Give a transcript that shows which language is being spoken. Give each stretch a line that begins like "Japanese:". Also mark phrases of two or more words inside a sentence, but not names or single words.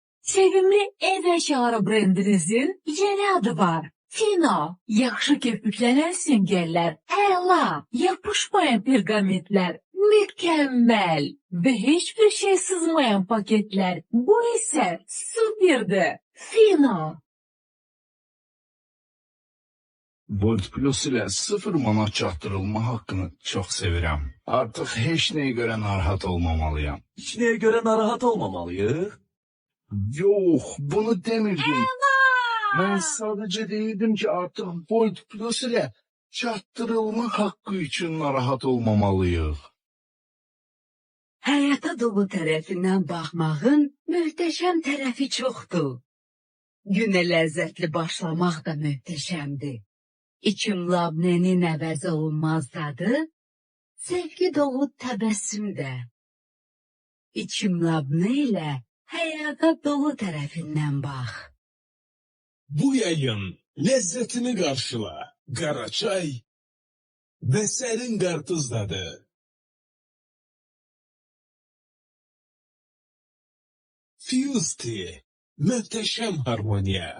Azerbaijani: Sevimli ev əşarı brendinizin yeni adı var. Fino. Yaxşı köpüklənən süngerlər, əla, yapışmayan pergamentlər,
Turkish: mükemmel ve hiçbir şey sızmayan paketler. Bu ise süperdi. Fino.
Azerbaijani: Volt Plus ile 0 manat çatdırılma
Turkish: hakkını çok
Azerbaijani: sevirəm. Artık heç nəyə görə narahat olmamalıyam. Heç nəyə görə narahat olmamalıyıq? Yox, bunu demirdim.
Turkish: Ben sadece
Azerbaijani: deyirdim ki artık Volt Plus ile çatdırılma hakkı için narahat olmamalıyıq. Həyata dolu tərəfindən baxmağın möhtəşəm tərəfi çoxdur. Günə ləzzətli başlamaq da möhtəşəmdir. İçim labnenin əvəz olunmaz dadı, sevgi dolu təbəssüm də. İçim labne ilə həyata dolu tərəfindən bax.
Turkish: Bu yayın lezzetini karşıla. Karaçay ve serin karpuz tadı. Fuse Tea, muhteşem harmonya.